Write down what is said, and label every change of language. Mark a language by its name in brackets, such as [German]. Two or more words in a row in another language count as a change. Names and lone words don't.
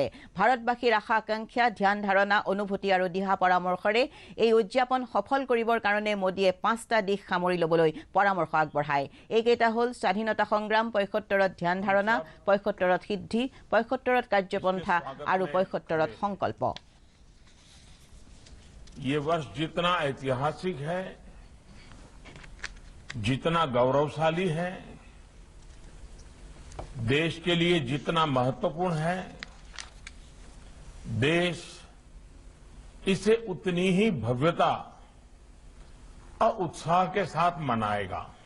[Assamese] ভাৰতবাসীৰ আশা আকাংক্ষা, ধ্যান ধাৰণা, অনুভূতি আৰু দিহা পৰামৰ্শৰে এই উদযাপন সফল কৰিবৰ কাৰণে মোদীয়ে 5টা দিশ সামৰি ল'বলৈ পৰামৰ্শ আগবঢ়ায়। এইকেইটা হ'ল স্বাধীনতা সংগ্ৰাম, 75ত ধ্যান ধাৰণা, 75ত সিদ্ধি, 75ত কাৰ্যপন্থা আৰু 75ত সংকল্প। [Hindi] ये वर्ष जितना ऐतिहासिक है, जितना गौरवशाली है, देश के लिए जितना महत्वपूर्ण है, देश इसे उतनी ही भव्यता और उत्साह के साथ मनाएगा।